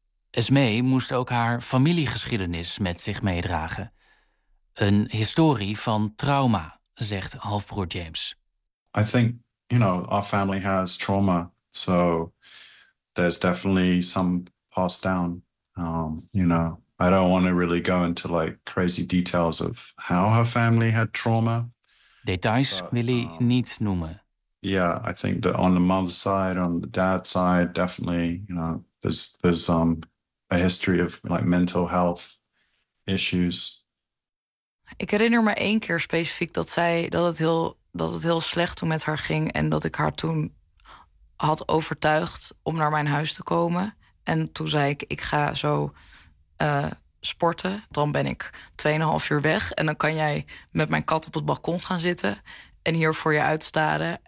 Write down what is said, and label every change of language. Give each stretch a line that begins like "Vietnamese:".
Dutch: Esmee moest ook haar familiegeschiedenis met zich meedragen. Een historie van trauma, zegt halfbroer James.
English: I think, you know, our family has trauma. So there's definitely some passed down. You know, I don't want to really go into like crazy details of how her family had trauma.
Dutch: Details wil hij niet noemen.
English: Yeah, I think that on the mother's side, on the dad's side, definitely, you know, there's a history of like mental health issues.
Dutch: Ik herinner me 1 keer specifiek dat het heel slecht toen met haar ging en dat ik haar toen had overtuigd om naar mijn huis te komen. En toen zei ik ga zo sporten, dan ben ik 2,5 uur weg en dan kan jij met mijn kat op het balkon gaan zitten en hier voor je uitstaren.